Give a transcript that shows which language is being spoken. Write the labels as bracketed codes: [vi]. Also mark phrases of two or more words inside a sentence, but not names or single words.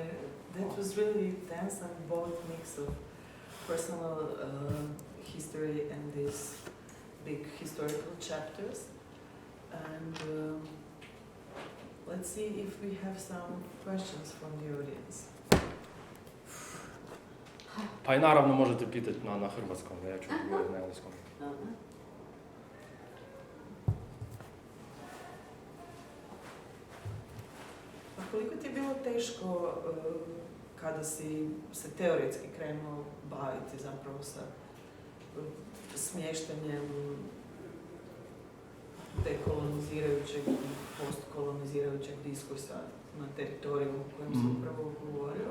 [en] That was really dense and both mix of personal history and these big historical chapters. And let's see if we have some questions from the audience. [hr] Pa i naravno možete pitati na hrvatskom, ja ću govoriti na engleskom. A koliko ti je bilo teško kada si se teoretski krenuo baviti zapravo sa smještanjem dekolonizirajućeg i postkolonizirajućeg diskursa na teritoriju o kojem sam upravo govorio?